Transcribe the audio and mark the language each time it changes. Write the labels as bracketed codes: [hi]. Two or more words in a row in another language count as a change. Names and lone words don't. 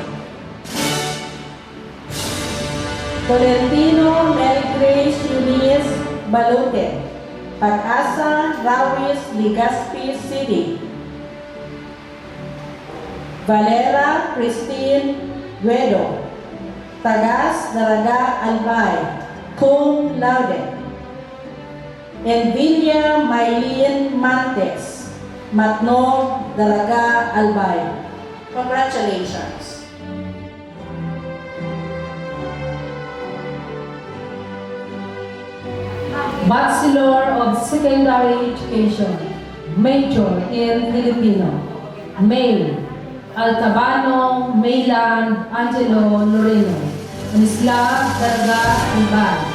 [en] Tolentino, Mary Grace Eunice Balute. Pag-asa, Rawis, Legazpi City. Valera Christine Guedo, Tagas Daraga Albay, [la] cum laude. [en] Envilia Maylene Martes, Matnog Daraga Albay. Congratulations. Bachelor of Secondary Education, Major in Filipino, Male, Altabano Mayland Angelo Loreno, Anislav Daraga Albay.